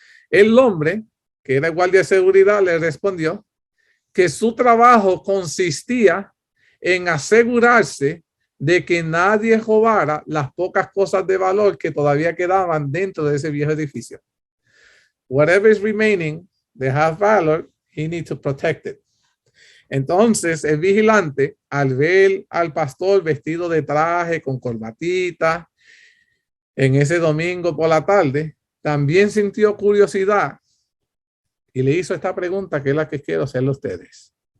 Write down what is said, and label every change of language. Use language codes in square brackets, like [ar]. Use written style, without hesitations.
[es] El hombre, que era el guardia de seguridad, le respondió que su trabajo consistía en asegurarse de que nadie robara las pocas cosas de valor que todavía quedaban dentro de ese viejo edificio. [en] Whatever is remaining, they have valor, he needs to protect it. [es] Entonces, el vigilante, al ver al pastor vestido de traje con corbatita en ese domingo por la tarde, también sintió curiosidad y le hizo esta pregunta que es la que quiero hacerle a ustedes.